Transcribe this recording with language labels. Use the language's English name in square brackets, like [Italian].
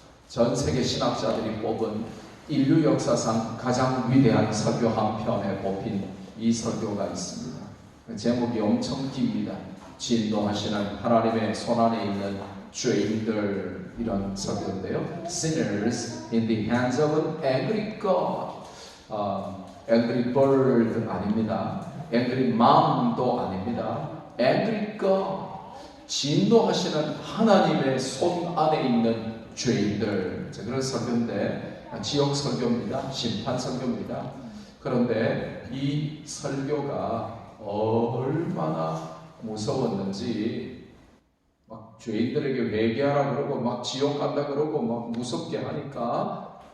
[Korean] 전 세계 신학자들이 뽑은 인류 역사상 가장 위대한 설교 한 편에 뽑힌 이 설교가 있습니다. 제목이 엄청 깁니다. 진노하시는 하나님의 손안에 있는 죄인들, 이런 설교인데요. [English] Sinners in the hands of an angry God. Angry bird [Korean] 아닙니다. [English] Angry mom [Korean] 도 아닙니다. [English] Angry God. [Korean] 진노하시는 하나님의 손 안에 있는 죄인들. 그런 설교인데, 지역 설교입니다. 심판 설교입니다. 그런데 이 설교가 얼마나 무서웠는지, 막 죄인들에게 회개하라 그러고 막 지옥 간다 그러고 막 무섭게 하니까,